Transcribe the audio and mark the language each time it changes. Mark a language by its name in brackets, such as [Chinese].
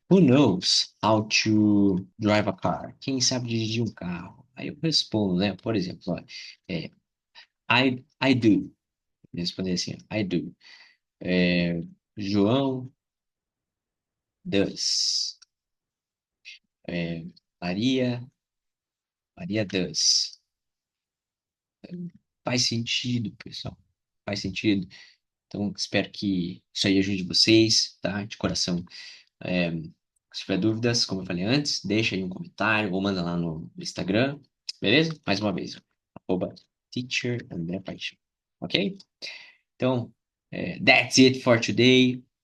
[English] Who knows how to drive a car? [Portuguese] Quem sabe dirigir um carro? Aí eu respondo, né? Por exemplo, ó, é, [English] I do. [Portuguese] Responder assim, [English] I do. [Portuguese] É, [English] João does. [Portuguese] É, Maria, [English] Maria does. [Portuguese] Faz sentido, pessoal. Faz sentido. Então, espero que isso aí ajude vocês, tá? De coração. É, se tiver dúvidas, como eu falei antes, deixa aí um comentário ou manda lá no Instagram, beleza? Mais uma vez, arroba teacher André Paixão, ok? [English] Então, that's it for today.